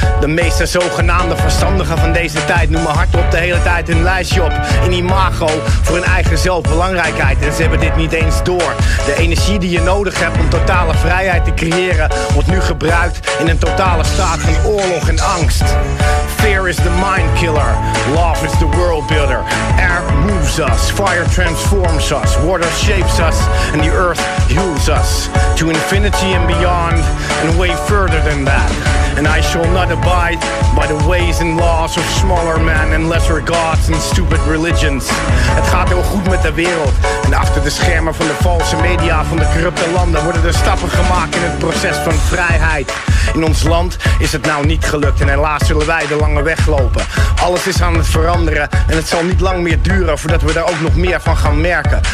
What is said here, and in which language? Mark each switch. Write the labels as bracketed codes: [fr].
[nl] De meeste zogenaamde verstandigen van deze tijd noemen hardop de hele tijd hun lijstje op in imago voor hun eigen zelfbelangrijkheid. En ze hebben dit niet eens door. De energie die je nodig hebt om totale vrijheid te creëren wordt nu gebruikt in een totale staat van oorlog en angst. [en] Fear is the mind killer, love is the world builder. Air moves us, fire transforms us, water shapes us and the earth heals us to infinity and beyond and way further than that. And I shall not abide by the ways and laws of smaller men and lesser gods and stupid religions. [nl] Het gaat heel goed met de wereld. En achter de schermen van de valse media van de corrupte landen worden er stappen gemaakt in het proces van vrijheid. In ons land is het nou niet gelukt en helaas zullen wij de lange weg lopen. Alles is aan het veranderen en het zal niet lang meer duren voordat we daar ook nog meer van gaan merken.